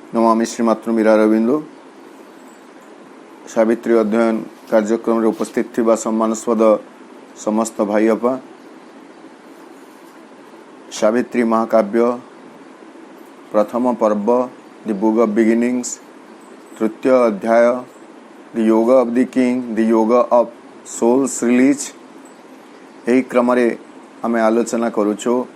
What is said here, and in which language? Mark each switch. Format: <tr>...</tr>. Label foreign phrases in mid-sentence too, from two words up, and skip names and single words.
<sa>नमामि श्रीमात्र मीरा रविंदु।</sa> <or>ସାବିତ୍ରୀ ଅଧ୍ୟୟନ କାର୍ଯ୍ୟକ୍ରମ ରେ ଉପସ୍ଥିତ ଥିବା ସମ୍ମାନସ୍ପଦ ସମସ୍ତ ଭାଇ ଅପା, ସାବିତ୍ରୀ ମହାକାବ୍ୟ ପ୍ରଥମ ପର୍ବ ଦ ବୁକ ଅଫ ବିଗିନିଙ୍ଗସ, ତୃତୀୟ ଅଧ୍ୟାୟ ଦ ଯୋଗ ଅଫ ଦ କିଙ୍ଗ, ଦ ଯୋଗ ଅଫ ସୋଲସ ରିଲିଜ, ଯହୀ କ୍ରମ ରେ ଆମ ଆଲୋଚନା କରୁଚୋ।</or>